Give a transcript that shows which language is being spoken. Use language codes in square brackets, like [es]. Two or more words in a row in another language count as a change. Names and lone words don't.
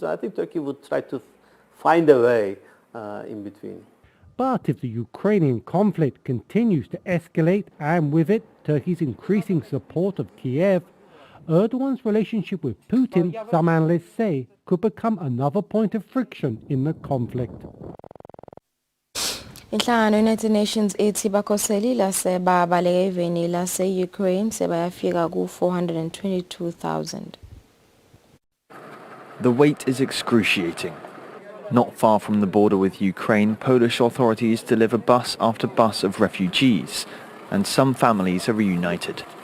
[en] I think Turkey would try to find a way in between. But if the Ukrainian conflict continues to escalate, and with it Turkey's increasing support of Kiev, Erdogan's relationship with Putin, some analysts say, could become another point of friction in the conflict. [nd] Inhlangano United Nations ethi bakhoseli lasebabaleka eveni lase-Ukraine sebayafika ku-422,000. [en] The wait is excruciating. Not far from the border with Ukraine, Polish authorities deliver bus after bus of refugees, and some families are reunited.